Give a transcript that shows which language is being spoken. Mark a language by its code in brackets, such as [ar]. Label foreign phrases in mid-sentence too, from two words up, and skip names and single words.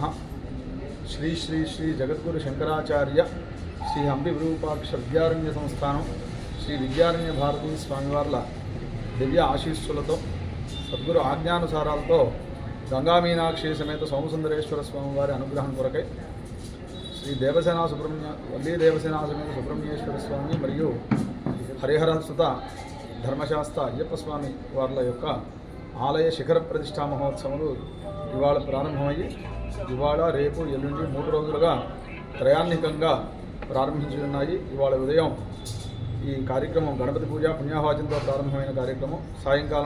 [te] श्री श्री श्री जगद्गुरु शंकराचार्य श्री हंपि विरूपाक्ष विद्यारण्य संस्थानं श्री विद्यारण्य भारती స్వామివార్ల దివ్య ఆశీస్సులతో సద్గురు ఆజ్ఞానుసారాలతో గంగా మీనాక్షీ సమేత సోమసుందరేశ్వర స్వామివారి అనుగ్రహం కోరకై శ్రీ దేవసేనా సుబ్రహ్మణ్య వల్లీ దేవసేనా సమేత సుబ్రహ్మణ్యేశ్వర స్వామీ మరియు హరిహరన సుత ధర్మశాస్త్ర అయ్యప్ప స్వామి వార్ల యొక్క ఆలయ శిఖర ప్రతిష్ఠా మహోత్సవాలు ఇవాళ ప్రారంభమయ్యి ఇవాళ రేపు ఎల్లుండి 3 రోజులుగా త్రయాన్నికంగా ప్రారంభించనున్నాయి. ఇవాళ ఉదయం ఈ కార్యక్రమం గణపతి పూజ పుణ్యాహవాచంతో ప్రారంభమైన కార్యక్రమం, సాయంకాలం